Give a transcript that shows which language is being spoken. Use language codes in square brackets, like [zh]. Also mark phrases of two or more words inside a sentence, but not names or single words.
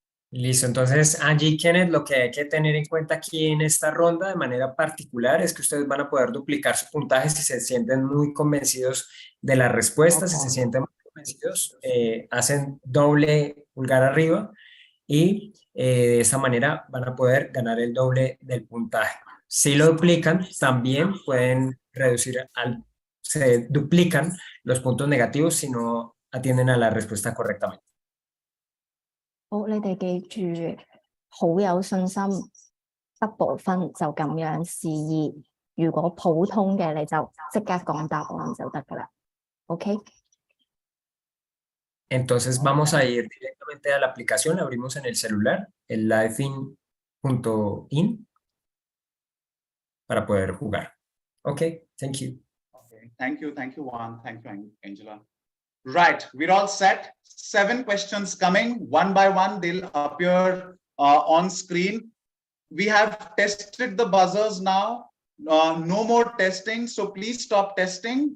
[es] Listo, entonces Angie y Kenneth, lo que hay que tener en cuenta aquí en esta ronda de manera particular es que ustedes van a poder duplicar su puntaje si se sienten muy convencidos de la respuesta, si se sienten muy convencidos, hacen doble pulgar arriba y de esa manera van a poder ganar el doble del puntaje. Si lo duplican, también pueden se duplican los puntos negativos si no atienden a la respuesta correctamente. [yue] 好，你哋記住，好有信心，double 分就咁樣示意。如果普通嘅，你就即刻講答案就得噶啦。OK？ [es] Entonces vamos a ir directamente a la aplicación, la abrimos en el celular, el livefin.in para poder jugar. [en] Ok, thank you. Okay. Thank you, Juan. Thank you, Angela. Right, we're all set. 7 questions coming, one by one. They'll appear on screen. We have tested the buzzers now. No more testing, so please stop testing.